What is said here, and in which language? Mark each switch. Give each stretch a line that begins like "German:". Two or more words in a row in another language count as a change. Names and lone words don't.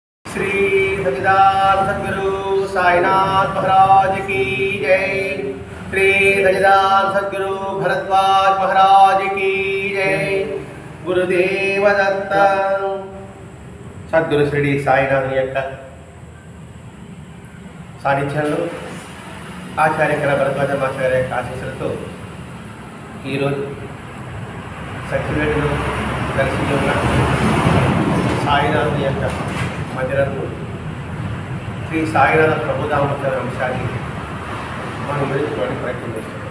Hindi: श्री सच्चिदानंद सद्गुरु साईनाथ महाराज की जय। श्री सच्चिदानंद सद्गुरु भरद्वाज महाराज की जय। गुरुदेव दत्त।
Telugu: सद्गुरु श्री साईनाथ యొక్క సాన్నిధ్యంలో ఆచార్య భరద్వాజ ఆచార్య యొక్క ఆశీస్సులతో ఈరోజు సత్యవేడులో కలిసి ఉన్న సాయినాథ్ యొక్క మందిరంలో శ్రీ సాయినాథ ప్రభుధామోత్సవ అంశాన్ని మనం వివరించుకోవడానికి ప్రయత్నం చేస్తున్నాం.